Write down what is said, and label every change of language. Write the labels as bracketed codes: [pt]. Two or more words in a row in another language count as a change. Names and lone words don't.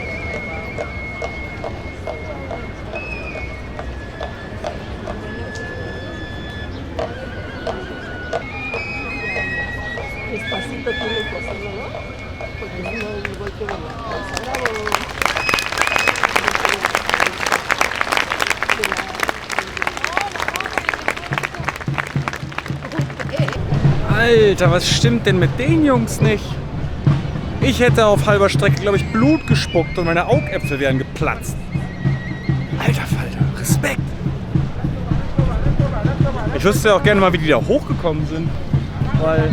[es] Despacito tiene que hacerlo, ¿no? Porque si no el golpe de la cabeza. Bravo! [de] Alter, was stimmt denn mit den Jungs nicht? Ich hätte auf halber Strecke, glaube ich, Blut gespuckt und meine Augäpfel wären geplatzt. Alter Falter, Respekt! Ich wüsste ja auch gerne mal, wie die da hochgekommen sind. Weil...